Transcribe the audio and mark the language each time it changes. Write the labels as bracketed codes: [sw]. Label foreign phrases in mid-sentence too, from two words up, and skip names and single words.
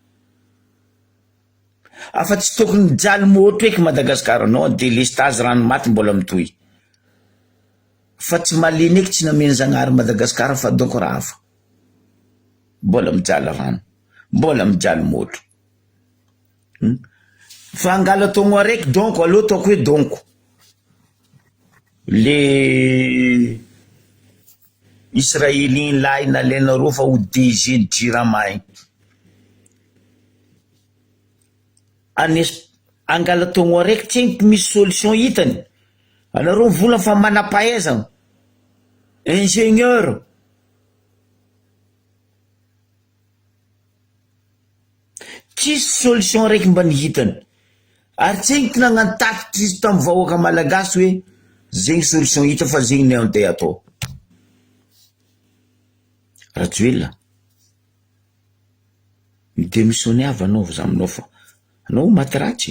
[mg] afa tsy tokony mijaly moto eky Madagasikara [fr] non délestage [mg] rano maty mbola mitohy fa tsy maleny eky tsy nameny Zagnahary Madagasikara fa donc raha hafa mbola mijaly rano mbola mijaly moto fa angala togno araiky donc aloha ataoko hoe donc [fr] le Israélien [mg] lahy nalainareo fa ho DG ny Jirama igny angala togno araiky tsy egny misy solution hitany anareo vola fa manam-pahaizana ingénieur tsisy solution raiky mba nihitany ary tsy egny nagnano tatitra izy tamy vahoaka malagasy hoe zegny solution hita fa zegny ny andeha atao Rajoelina midémissionné avy anao za aminao fa anao maty ratsy.